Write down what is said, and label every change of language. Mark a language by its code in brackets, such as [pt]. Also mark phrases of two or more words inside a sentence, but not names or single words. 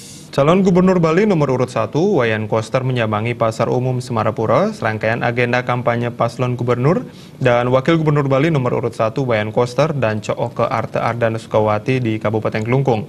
[id] Calon Gubernur Bali nomor urut 1, Wayan Koster menyambangi Pasar Umum Semarapura, serangkaian agenda kampanye paslon gubernur dan Wakil Gubernur Bali nomor urut 1, Wayan Koster dan Cooke Arte Ardana Sukawati di Kabupaten Kelungkung.